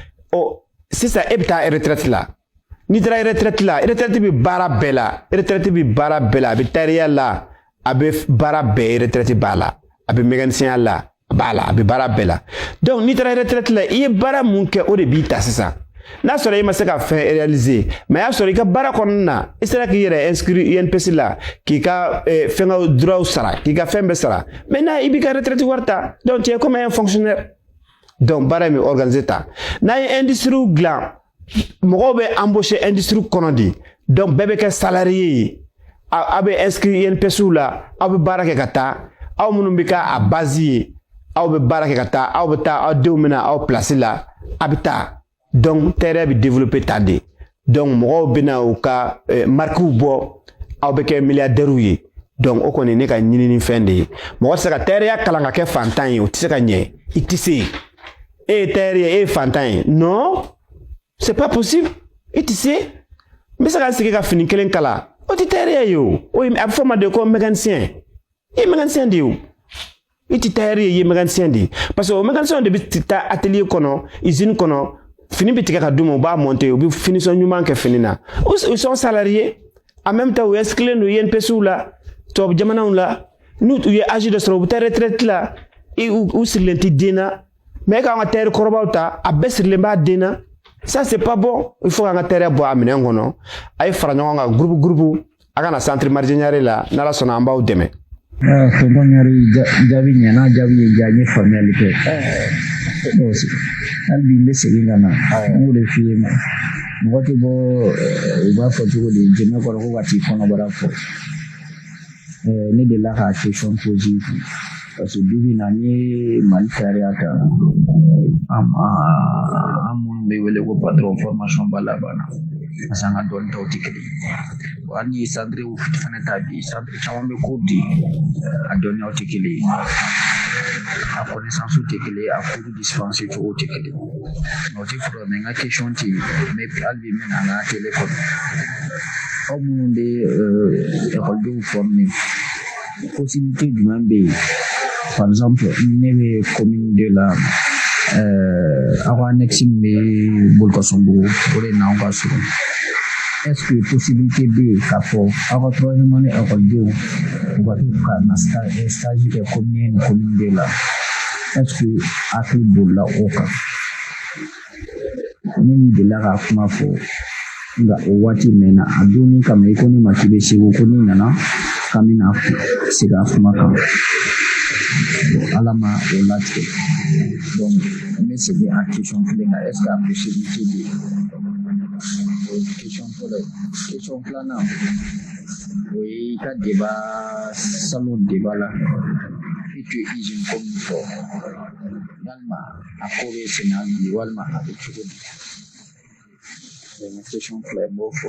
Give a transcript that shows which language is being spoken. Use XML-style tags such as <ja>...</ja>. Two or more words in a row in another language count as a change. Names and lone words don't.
<bm>sisan e bɛ taa retraite la n'i taara retraite la retraite bɛ baara bɛɛ la a bɛ tariya la a bɛ baara bɛɛ retraite b'a la a bɛ mécanicien la b'a la a bɛ baara bɛɛ la donc n'i taara retraite la i ye baara mun kɛ o de b'i ta sisan n'a sɔrɔ i ma se ka fɛn réaliser mais y'a sɔrɔ i ka baara kɔnɔna na i sera k'i yɛrɛ inscrire INPS la k'i ka fɛngɛw droits sara k'i ka fɛn bɛɛ sara maintenant i b'i ka retraite wari ta donc</bm> <fr>tu es comme un fonctionnaire</fr> <bm>donc baara in bɛ organiser ta n'a ye industrie dilan mɔgɔw bɛ embaucher industrie kɔnɔ de donc bɛɛ bɛ kɛ salarié ye aw bɛ inscrire INPS la aw bɛ baara kɛ ka taa aw minnu bɛ kɛ a base ye aw bɛ baara kɛ ka taa aw bɛ taa aw denw bɛna aw place la a bɛ taa donc terrain bɛ développer ta de donc mɔgɔw bɛna u ka marquew bɔ aw bɛ kɛ milliardaires ye donc o kɔni ne ka ɲinini fɛn de ye mɔgɔ tɛ se ka terreya kalan ka kɛ fantan ye o tɛ se ka ɲɛ i tɛ se e ye terre ye e ye fantan ye</bm> <fr>non c'est pas possible</fr> <bm>i tɛ se n bɛ se ka sigi ka fini kelen kala o tɛ terreya ye o a bɛ fɔ o ma de ko mécanicien i ye mécanicien de ye o i tɛ terre ye i ye mécanicien de ye parce que o mécanicien de bɛ taa atelier kɔnɔ usine kɔnɔ fini bɛ tigɛ ka d'u ma u b'a monter u bɛ finition ɲuman kɛ fini na</bm> <fr>ils sont salariés en même temps</fr> <bm>u inscrits no INPS la tubabu jamanaw la n'u ye âge dɔ sɔrɔ u bɛ taa retraite la u sirilen tɛ den na mais e k'an ka terre kɔrɔbaw ta a bɛɛ sirilen b'a den na</bm> <fr>ça c'est pas bon il faut</fr> <bm>k'an ka terre bɔ a minɛn kɔnɔ a ye fara ɲɔgɔn kan groupe a kana</bm> <fr>centre marginal</fr> <bm>la n'ala sɔnna an b'aw dɛmɛ. tonton Ɲare jaabi ɲɛna jaabi ye diya n ye faamuyali kɛ hali bi n bɛ segin ka na n y'o de f'i ye mɔgɔ tɛ bɔ u b'a fɔ cogo di jɛmɛ kɔrɔ ko ka t'i kɔnɔbara fɔ ne delila ka</bm> <fr>question posé</fr> <bm>parce que bi bi in na n ye Mali sariya ta an minnu bɛ wele ko</bm> <fr>patron formation</fr> <bm>ba labanna parce que an ka dɔnni taw tɛ kelen ye hali ni centre fana ta bi centre caman bɛ ko di a dɔnniyaw tɛ kelen ye a connaissance tɛ kelen ye a</bm> <fr>cours dispenser</fr> <bm>cogo tɛ kelen ye o tɛ fɔlɔ mais n ka question tɛ mais hali bi n bɛ na an ka télé kɔnɔ aw minnu bɛ ekɔlidenw former possibilité jumɛn bɛ yen</bm> <fr>par exemple</fr> <bm>ne bɛ commune de la aw ka annexe min bɛ Bolikasunbugu o de n'anw ka surun est-ce que possibilité bɛ yen k'a fɔ aw ka</bm> <fr>troisième année</fr> <bm>ekɔlidenw u ka to ka na stage kɛ commune ni commune de la est-ce que hakili bolila o kan ne min delila ka kuma fɔ nka o waati mɛnna a donni kama i ko ne ma k'i bɛ segu ko n'i nana k'an bɛna segin a kuma kan ala ma o latigɛ donc n bɛ segin a question kelen kan est-ce que a possibilité bɛ yen o ye question fɔlɔ ye question filanan o ye i ka</bm> <fr>débat salon débat</fr> <bm>la i tun ye usine ko min fɔ yalima a ko bɛ senna bi walima a bɛ cogo di. Question fila in b'o fɔ.</bm>